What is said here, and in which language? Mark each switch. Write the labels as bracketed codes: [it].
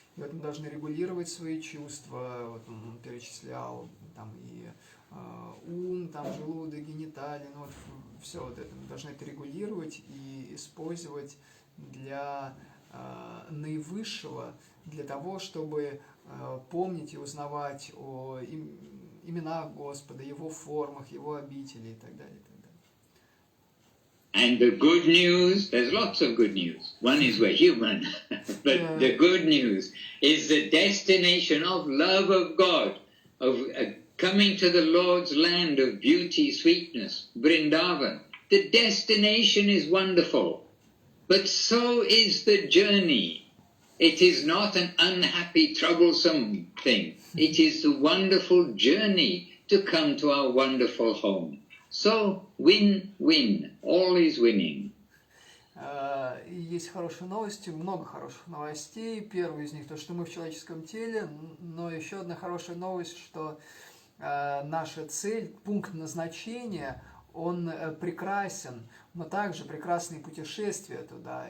[ru] И вот мы должны регулировать свои чувства, вот он перечислял, там и ум, там желудок, гениталии, ну вот все вот это, мы должны это регулировать и использовать для наивысшего, для того, чтобы помнить и узнавать о именах Господа, Его формах, Его обители и так далее. [en] And the good news, there's lots of good news. One is we're human, but the good news is the destination of love of God, of coming to the Lord's land of beauty, sweetness, Vrindavan. The destination is wonderful, but so is the journey. It is not an unhappy, troublesome thing. It is a wonderful journey to come to our wonderful home. So, win-win, all is winning. [ru] Есть хорошие новости, много хороших новостей. Первый из них то, что мы в человеческом теле, но еще одна хорошая новость, что наша цель, пункт назначения, он прекрасен, но также прекрасные путешествия туда.